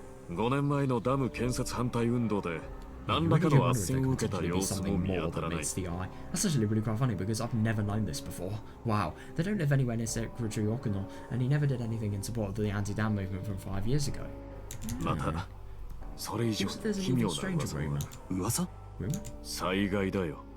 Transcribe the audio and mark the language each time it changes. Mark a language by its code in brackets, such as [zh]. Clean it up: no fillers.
[ja] 5年前のダム建設反対運動で何らかの斡旋を受けた様子も見当たらない。 [en] That's actually really quite funny because I've never known this before. Wow, they don't live anywhere near Secretary Okuno, and he never did anything in support of the anti-dam movement from 5 years ago. [ja] また、それ以上奇妙な噂は災害だよ。